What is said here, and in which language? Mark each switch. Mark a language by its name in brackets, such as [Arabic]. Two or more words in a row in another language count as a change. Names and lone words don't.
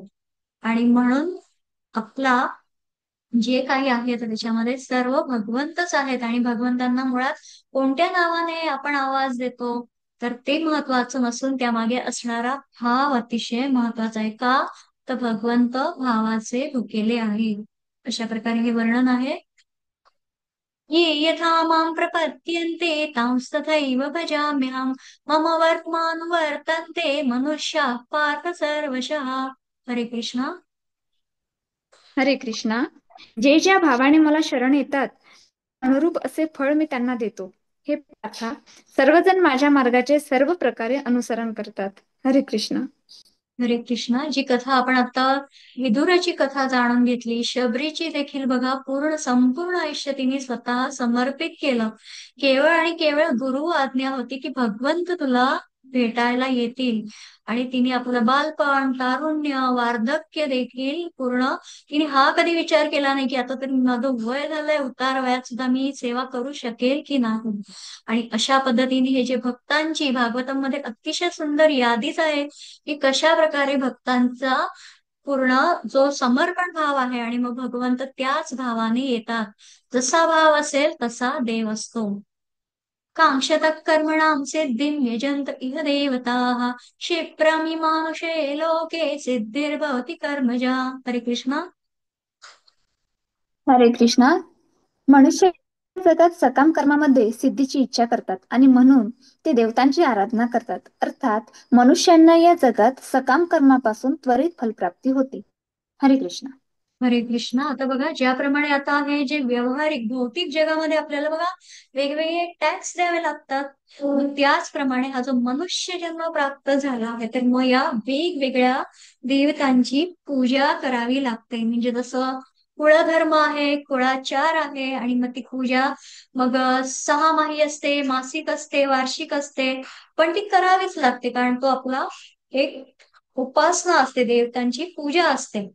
[Marathi] आणि म्हणून आपला जे काही आहे तर त्याच्यामध्ये सर्व भगवंतच आहेत. आणि भगवंतांना मुळात कोणत्या नावाने आपण आवाज देतो तर ते महत्वाचं नसून त्यामागे असणारा भाव अतिशय महत्वाचा आहे. का तर भगवंत भावाचे भुकेले आहे. अशा प्रकारे हे वर्णन आहे. [Sanskrit] ये यथा मां प्रपद्यन्ते तांस्तथैव भजाम्यहम् मम वर्त्मानुवर्तन्ते मनुष्याः पार्थ सर्वशः. [Marathi] हरे कृष्णा. हरे कृष्णा. जे ज्या भावाने मला शरण येतात अनुरूप असे फळ मी त्यांना देतो. हे पार्था, सर्वजण माझ्या मार्गाचे सर्व प्रकारे अनुसरण करतात. हरे कृष्णा. हरे कृष्णा. जी कथा आपण आता विदुराची कथा जाणून घेतली, शबरीची देखील बघा, संपूर्ण आयुष्य तिने स्वतः समर्पित केलं. केवळ आणि केवळ गुरु आज्ञा होती की भगवंत तुला भेटायला येतील. आणि तिने आपलं बालपण, तारुण्य, वार्धक्य देखील पूर्ण, तिने हा कधी विचार केला नाही की आता तरी माझं वय झालंय, उतार वयात सुद्धा मी सेवा करू शकेल की नाही. आणि अशा पद्धतीने हे जे भक्तांची भागवतम मध्ये अतिशय सुंदर यादीच आहे की कशा प्रकारे भक्तांचा पूर्ण जो समर्पण भाव आहे आणि मग भगवंत त्याच भावाने येतात. जसा भाव असेल तसा देव असतो. [Sanskrit] कांक्षतः कर्मणां सिद्धिं यजन्त इह देवताः क्षिप्रमि मानुषे लोके सिद्धिर्भवति कर्मजा. [Marathi] हरे कृष्णा. हरे कृष्णा. मनुष्य जगात सकाम कर्मामध्ये सिद्धीची इच्छा करतात आणि म्हणून ते देवतांची आराधना करतात. अर्थात मनुष्यांना या जगात सकाम कर्मापासून त्वरित फलप्राप्ती होते. हरे कृष्णा. हरे कृष्णा. आता बघा, ज्याप्रमाणे आता हे जे व्यावहारिक भौतिक जगामध्ये आपल्याला बघा वेगवेगळे टॅक्स द्यावे लागतात, मग त्याचप्रमाणे हा जो मनुष्य जन्म प्राप्त झाला आहे तर मग या वेगवेगळ्या देवतांची पूजा करावी लागते. म्हणजे जसं कुळधर्म आहे, कुळाचार आहे, आणि मग ती पूजा मग 6 माही असते, मासिक असते, वार्षिक असते, पण ती करावीच लागते कारण तो आपला एक उपासना असते, देवतांची पूजा असते.